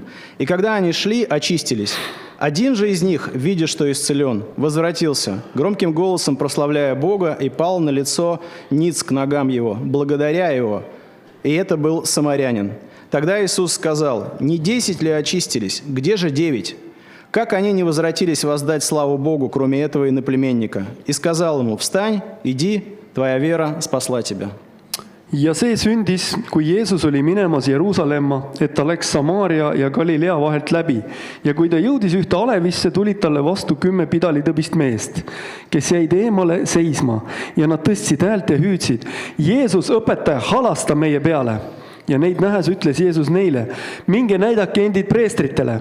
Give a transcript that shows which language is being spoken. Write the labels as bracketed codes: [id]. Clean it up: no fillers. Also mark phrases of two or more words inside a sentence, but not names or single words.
[ru] И когда они шли, очистились. Один же из них, видя, что исцелен, возвратился, громким голосом прославляя Бога, и пал на лицо ниц к ногам его, благодаря его. И это был самарянин. Тогда Иисус сказал: „Не 10 ли очистились? Где же 9? Как они не возвратились воздать славу Богу, кроме этого иноплеменника? И сказал ему: „Встань, иди, твоя вера спасла тебя“». [et] Ja see sündis, kui Jeesus oli minemas Jeruusalemma, et ta läks Samaaria ja Galilea vahelt läbi. Ja kui ta jõudis ühte alevisse, tulid talle vastu 10 pidalitõbist meest, kes jäid eemale seisma. Ja nad tõstsid häält ja hüüdsid: „Jeesus, õpetaja, halasta meie peale!“ Ja neid nähes ütles Jeesus neile: „Minge näidake endid preestritele."